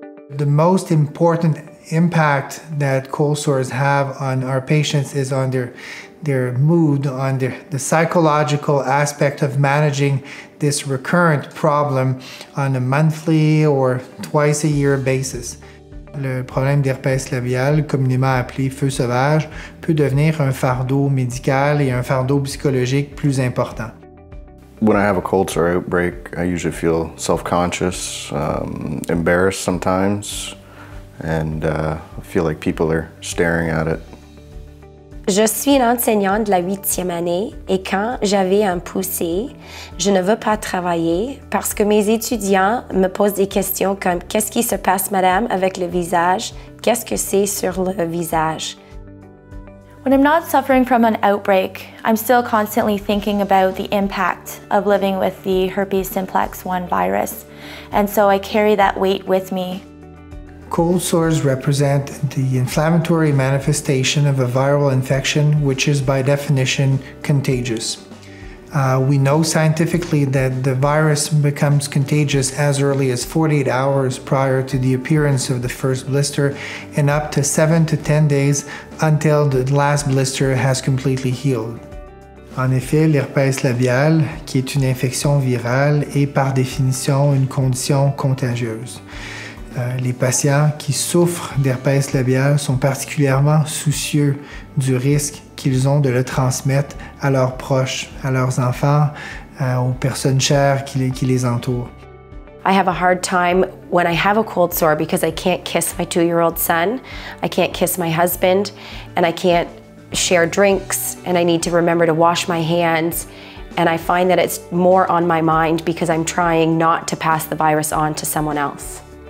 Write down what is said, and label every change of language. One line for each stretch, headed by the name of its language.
English: The most important impact that cold sores have on our patients is on their mood, on the psychological aspect of managing this recurrent problem on a monthly or twice a year basis.
French: Le problème d'herpès labial, communément appelé feu sauvage, peut devenir un fardeau médical et un fardeau psychologique plus important.
English: When I have a cold sore outbreak, I usually feel self-conscious, embarrassed sometimes, and I feel like people are staring at it.
French: Je suis une enseignante de la 8e année et quand j'avais un poussé, je ne veux pas travailler parce que mes étudiants me posent des questions comme « Qu'est-ce qui se passe, madame, avec le visage? Qu'est-ce que c'est sur le visage? »
English: When I'm not suffering from an outbreak, I'm still constantly thinking about the impact of living with the herpes simplex 1 virus, and so I carry that weight with me. Cold sores represent the inflammatory manifestation of a viral infection, which is by definition contagious. We know scientifically that the virus becomes contagious as early as 48 hours prior to the appearance of the first blister and up to 7 to 10 days until the last blister has completely healed.
French: En effet, l'herpès labial, qui est une infection virale, est par définition une condition contagieuse. Les patients qui souffrent d'herpès labial sont particulièrement soucieux du risque qu'ils ont de le transmettre à leurs proches, à leurs enfants, aux personnes chères qui les entourent.
English: I have a hard time when I have a cold sore because I can't kiss my 2-year-old son, I can't kiss my husband, and I can't share drinks, and I need to remember to wash my hands. And I find that it's more on my mind because I'm trying not to pass the virus on to someone else.